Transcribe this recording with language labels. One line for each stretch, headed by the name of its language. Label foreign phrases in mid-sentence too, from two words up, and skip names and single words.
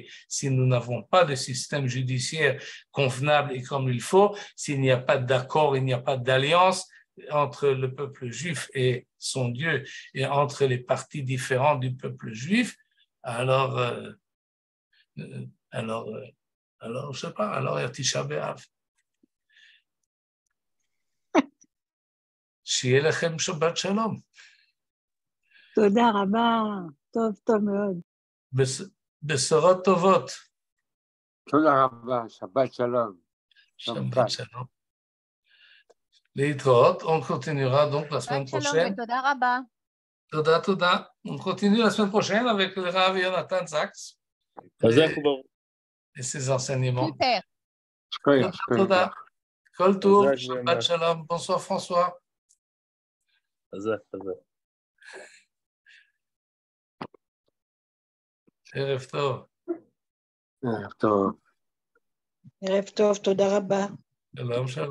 French: Si nous n'avons pas de système judiciaire convenable et comme il faut, s'il n'y a pas d'accord, il n'y a pas d'alliance entre le peuple juif et son Dieu et entre les parties différentes du peuple juif, alors, je sais pas, alors il y a Tisha B'Av.
Hebrew: שיהיה לכם שבת שלום. תודה רבה, טוב מאוד. בשורות טובות. תודה רבה, שבת שלום. שבת שלום. להתראות,
French: on continuera donc la semaine prochaine.
Hebrew: תודה רבה. תודה.
French: On continue la semaine prochaine avec le Rav Yonatan Zaks et ses enseignements. Super.
Hebrew: תודה. כל טוב, שבת שלום.
French: Bonsoir François.
Hebrew: ערב טוב. ערב טוב. ערב טוב, תודה רבה.